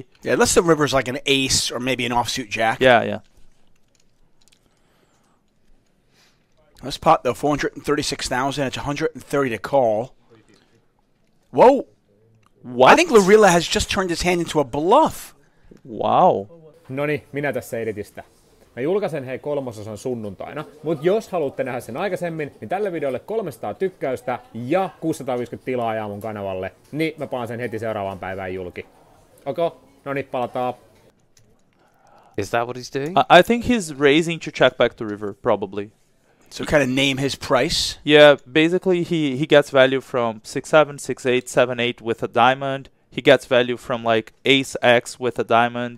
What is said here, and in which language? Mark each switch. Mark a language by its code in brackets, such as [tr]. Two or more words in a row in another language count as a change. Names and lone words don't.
[en] Yeah, unless the river's like an ace or maybe an offsuit jack. Yeah, yeah. This pot, though, 436,000. It's 130 to call. Whoa! What? I think Lorilla has just turned his hand into a bluff. Wow. [fi] Noni, minä tässä editistä. Mä julkaisen kolmososan sunnuntaina, mutta jos haluatte nähdä sen aikaisemmin, niin tälle videolle 300 tykkäystä ja 650 tilaajaa mun kanavalle, niin mä paan sen heti seuraavaan päivään julki. Okay? Noni, palataan. [en] Is that what he's doing? I think he's raising to check back the river, probably. So kind of name his price? Yeah, basically he gets value from 6-7, 6-8, 7-8 with a diamond. He gets value from like ace-x with a diamond.